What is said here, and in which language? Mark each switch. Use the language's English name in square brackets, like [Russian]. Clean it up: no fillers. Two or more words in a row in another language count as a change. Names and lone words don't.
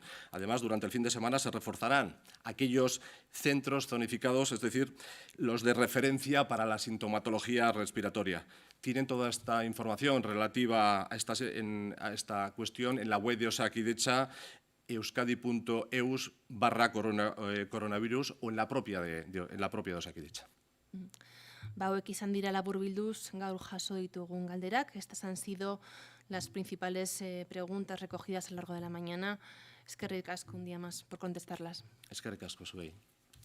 [Spanish] Además, durante el fin de semana se reforzarán aquellos centros zonificados, es decir, los de referencia para la sintomatología respiratoria. Tienen toda esta información relativa a esta cuestión en la web de Osakidetza, euskadi.eus/coronavirus o en la propia de Osakidetza. [Basque] Hauek izan dira laburbilduz gaur jaso ditugun galderak. [Spanish] Estas han sido las principales preguntas recogidas a lo largo de la mañana. [Basque] Eskerrik asko [Spanish] un día más por contestarlas. [Basque] Eskerrik asko zuei.